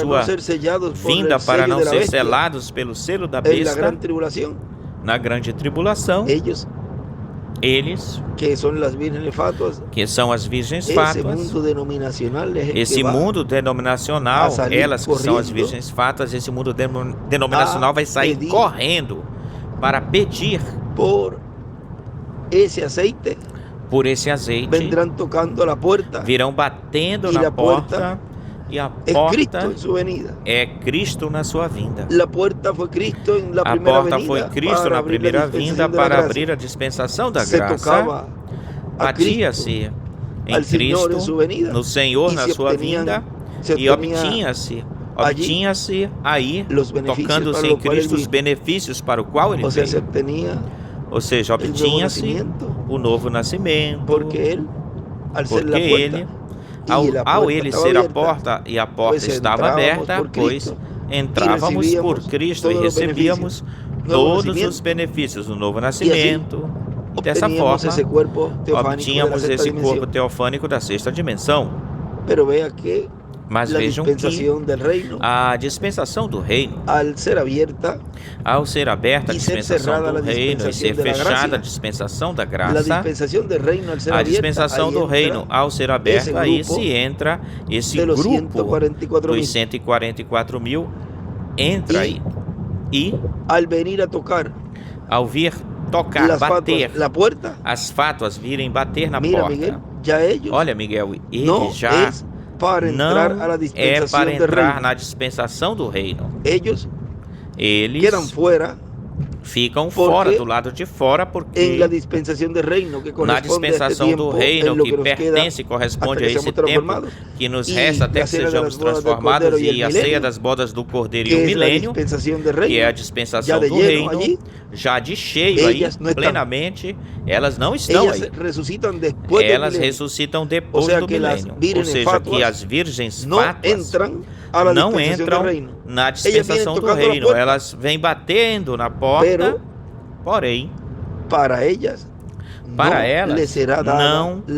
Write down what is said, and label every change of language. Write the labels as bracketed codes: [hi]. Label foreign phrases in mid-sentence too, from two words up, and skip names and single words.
[es] para no [pt] sua [es] ser sellados por [pt] vinda [es] el para sello [pt] não [es] de la ser bestia [pt] selados pelo selo da [es] en la [pt] besta [es] gran tribulación. [pt] na grande tribulação. [es] Ellos, [pt] Eles, [es] que son las vírgenes fatuas, [pt] que são as virgens [es] ese [pt] fátuas, [es] mundo denominacional es el [pt] esse [es] que va [pt] mundo denominacional, [es] a salir [pt] elas que são as [es] corriendo [pt] virgens fátuas, esse mundo denominacional vai sair [es] pedir [pt] correndo para pedir [es] por esse aceite, [pt] por esse azeite, [es] vendrán tocando la puerta. [pt] virão batendo E na a porta porta, e a [es] Es Cristo [pt] porta [es] en su venida. [pt] é Cristo na sua vinda. [es] La puerta fue Cristo en la [pt] A [es] primera [pt] porta foi [es] venida [pt] Cristo [es] para [pt] na [es] abrir [pt] primeira [es] la [pt] vinda [es] dispensación de la [pt] para [es] gracia. [pt] abrir a dispensação da [es] Se [pt] graça. [es] tocaba a Cristo [pt] Batia-se em [es] al Señor en [pt] Cristo, [es] su venida [pt] no Senhor [es] y [pt] na [es] se [pt] sua [es] obtenían- [pt] vinda, [es] se [pt] e [es] obtenía [pt] obtinha-se aí, [es] los beneficios [pt] tocando-se [es] para [pt] em [es] lo cual [pt] Cristo [es] él [pt] os [es] vino. [pt] benefícios para o qual ele [es] O sea, se [pt] veio. [es] obtenía [pt] Ou seja, [es] el nuevo [pt] obtinha-se [es] nacimiento [pt] o novo nascimento, [es] porque Él, al ser [pt] porque [es] la puerta, [pt] ele, [es] y la [pt] ao [es] puerta [pt] ele [es] estaba [pt] ser a [es] abierta, [pt] porta e a porta [es] pues [pt] estava [es] entrábamos [pt] aberta, [es] por [pt] pois [es] Cristo [pt] entrávamos [es] y [pt] por [es] recibíamos [pt] Cristo e [es] todos los [pt] recebíamos [es] beneficios. Nuevo [pt] todos [es] nacimiento. [pt] os benefícios do novo nascimento. E dessa [es] obteníamos [pt] forma, [es] ese cuerpo teofánico de la [pt] obtínhamos [es] sexta [pt] esse corpo [es] dimensión. [pt] teofânico da sexta dimensão. [es] Pero vea que [pt] Mas [es] la [pt] vejam que [es] dispensación del reino, [pt] a dispensação do reino, [es] al ser abierta, [pt] ao ser aberta a E ser dispensação [es] cerrada [pt] do a reino e ser [es] dispensación de la [pt] fechada a [es] gracia, [pt] dispensação da [es] la [pt] graça, [es] dispensación del reino, al ser [pt] a [es] abierta, [pt] dispensação [es] ahí [pt] do [es] entra [pt] reino, ao ser aberta, esse aí [es] grupo [pt] se entra esse [es] de los [pt] grupo [es] 144 [pt] dos [es] mil. [pt] 144 mil, entra E- aí. E [es] Al venir a tocar [pt] ao vir tocar, [es] las [pt] bater, [es] fatuas, la puerta, [pt] as fátuas virem bater na [es] mira [pt] porta. [es] Miguel, ya ellos [pt] Olha, Miguel, ele [es] no [pt] já [es] es para [pt] não [es] entrar a la [pt] é [es] dispensación [pt] para [es] del [pt] entrar [es] reino. [pt] na dispensação do reino. [es] Ellos [pt] Eles [es] quedan fuera [pt] ficam [es] Porque [pt] fora, do lado de fora, porque [es] en la dispensación del reino que [pt] na [es] corresponde a este [pt] dispensação do [es] tiempo [pt] reino [es] en lo [pt] que [es] que nos queda [pt] pertence e corresponde [es] hasta [pt] a [es] que [pt] esse [es] seamos [pt] tempo [es] transformados. [pt] que nos E resta até [es] la [pt] que [es] cena de [pt] sejamos [es] las bodas del [pt] transformados [es] Cordero y el [pt] e a [es] milenio, [pt] ceia das bodas do Cordeiro e [es] que [pt] o [es] es la [pt] milênio, [es] dispensación del [pt] que é a [es] reino, [pt] dispensação [es] ya de [pt] do [es] lleno [pt] reino, [es] allí. [pt] já de cheio aí, [es] Ellas no están. [pt] plenamente, elas não estão [es] Ellas [pt] aí. [es] resucitan después del [pt] Elas [es] milenio. [pt] ressuscitam depois [es] O sea [pt] do [es] que las [pt] milênio. Ou [es] vírgenes [pt] seja, que [es] fátuas [pt] as virgens [es] no [pt] fátuas [es] entran a la [pt] não [es] dispensación [pt] entram [es] del reino. [pt] na [es] Ellas vienen [pt] dispensação do [es] tocando la [pt] reino. [es] puerta, [pt] Elas vêm batendo na porta, [es] pero [pt] porém, [es] para ellas [pt] para [es] no [pt] elas [es] les será dada [pt] não [es] la